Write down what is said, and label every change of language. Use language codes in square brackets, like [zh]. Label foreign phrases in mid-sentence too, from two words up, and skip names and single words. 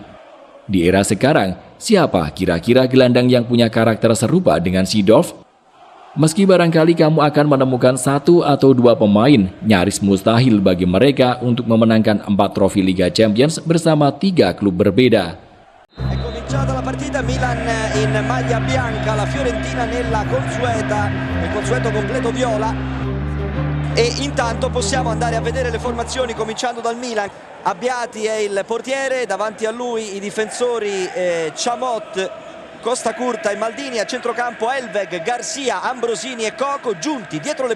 [id] Di era sekarang, siapa kira-kira gelandang yang punya karakter serupa dengan Seedorf? Meski barangkali kamu akan menemukan 1 atau 2 pemain, nyaris mustahil bagi mereka untuk memenangkan 4 trofi Liga Champions bersama 3 klub berbeda. [it] È cominciata la partita, Milan in maglia bianca, la Fiorentina nella il consueto completo viola. E intanto possiamo andare a vedere le formazioni cominciando dal Milan. Abbiati è il portiere, davanti a lui i difensori Chamot, Costa Curta e Maldini, a centrocampo Elveg, Garcia, Ambrosini e Coco giunti dietro le